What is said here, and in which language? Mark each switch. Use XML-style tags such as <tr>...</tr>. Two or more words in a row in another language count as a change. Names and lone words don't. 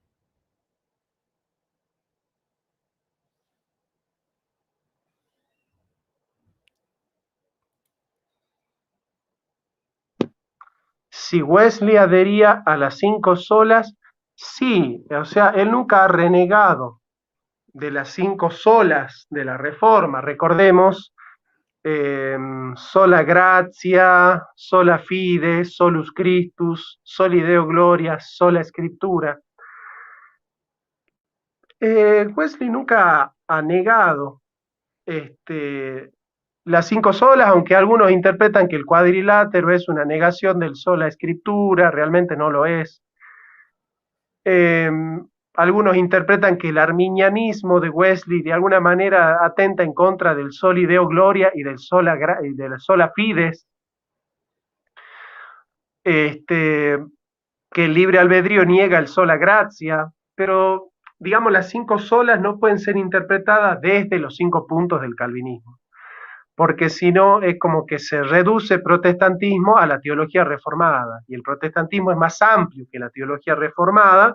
<es>Si Wesley adhería a las 5 solas, sí, o sea, él nunca ha renegado de las 5 solas de la Reforma. Recordemos,</es> <la>sola gratia, sola fide, solus Christus, soli Deo gloria,</la> <es>sola escritura. Wesley nunca ha negado las 5 solas, aunque algunos interpretan que el cuadrilátero es una negación del sola escritura, realmente no lo es. Eh, Algunos interpretan que el arminianismo de Wesley de alguna manera atenta en contra del</es> <la>soli Deo gloria</la> <es>y del de la</es> <la>sola fides,</la> <es>que el libre albedrío niega el sola gracia, pero digamos las 5 solas no pueden ser interpretadas desde los 5 puntos del calvinismo, porque si no es como que se reduce protestantismo a la teología reformada, y el protestantismo es más amplio que la teología reformada.</es>